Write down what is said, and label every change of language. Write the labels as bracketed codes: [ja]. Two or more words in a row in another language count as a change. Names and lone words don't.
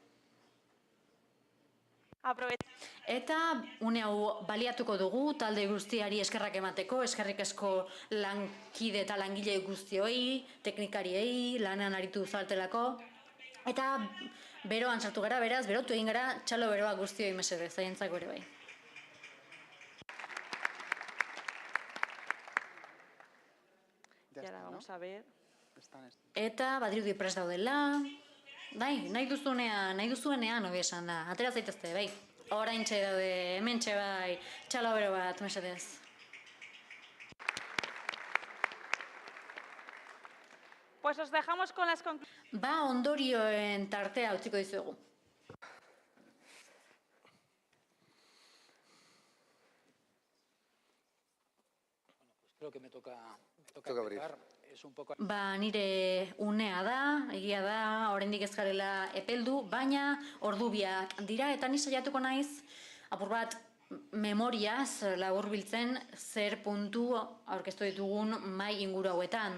[eu] Eta une hau baliatuko dugu, talde guztiari eskerrak emateko, eskerrik asko lankide eta langile guztioi, teknikariei, lanean aritu zaltelako. Eta beroan sartu gara, beraz, berotu egin gara, txalo beroa guztioi mesedez, zaientzako ere bai. [es] Y ahora vamos a ver. [eu] Eta badirudi prest daudela. Bai, nahi duzuenean hobi esan da. Atera zaitezte, bai. Oraintxe daude, hementxe bai, txalo bero bat, mesedez. [es] Pues os dejamos con las conclusiones. [eu] Ondorioen tartea utziko dizuegu. [es] Creo que me toca empezar. [eu] Nire unea da, egia da, oraindik ez garela epeldu, baina ordubiak dira, eta ni saiatuko naiz, apur bat, memoriaz laburbiltzen zer puntu aurkeztu ditugun mai inguru hauetan.